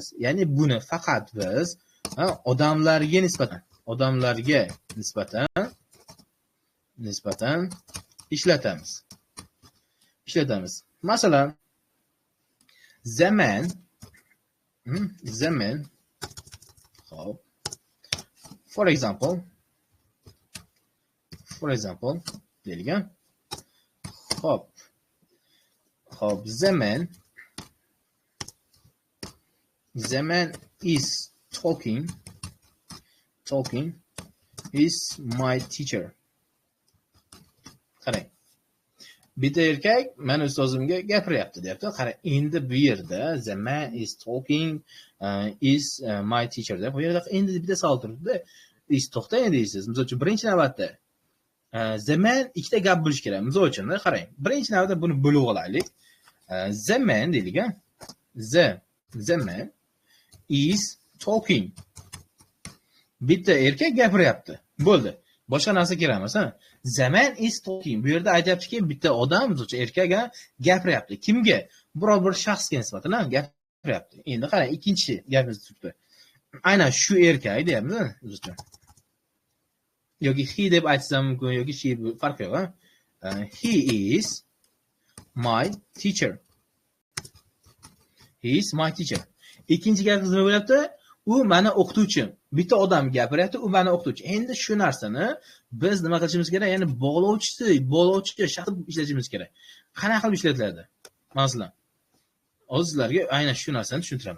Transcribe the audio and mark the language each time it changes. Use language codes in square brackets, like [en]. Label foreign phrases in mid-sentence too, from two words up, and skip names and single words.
[uz] Ya'ni buni faqat biz odamlarga nisbatan ishlatamiz. Masalan, zaman. Xo'p. [en] For example, [uz] deyilgan. [en] Xo'p, zaman is talking is my teacher. [uz] Qarang. Bitta erkak men ustozimga gapiryapti, deyapti. Qarang, endi bu yerda [en] the man is talking is my teacher [uz] deb bu yerda endi bitta savol turibdi. To'xtang deysiz. Misol uchun birinchi navbatda [en] the man [uz] ikkita gap bo'lish kerak. Misol uchun qarang. Birinchi navbatda buni bo'lib olaylik. [en] The man deyilgan. The man is talking. [uz] Bitta erkak gapiryapti. Bo'ldi. Boshqa narsa kerak emas, ha? [en] The man is talking. [uz] Bu yerda aytayaptiki, bitta odam, erkak gapiryapti. Kimga? Biror bir shaxsga nisbatan gapiryapti. Endi qarang, ikkinchi gapimiz turibdi. Aynan shu erkak deyapmiz, yoki he deb aytsam mumkin, yoki she, farqi yo'q, ha? [en] He is my teacher. [uz] Ikkinchi gapimiz nima bo'lyapti? U mani o'qituvchim. Bitta odam gapiryapti, u mani o'qituvchi. Endi shu narsani biz nima qilishimiz kerak? Ya'ni bog'lovchi shaxs ishlatishimiz kerak. Qanaqa qilib ishlatiladi? Masalan, sizlarga aynan shu narsani tushuntiraman.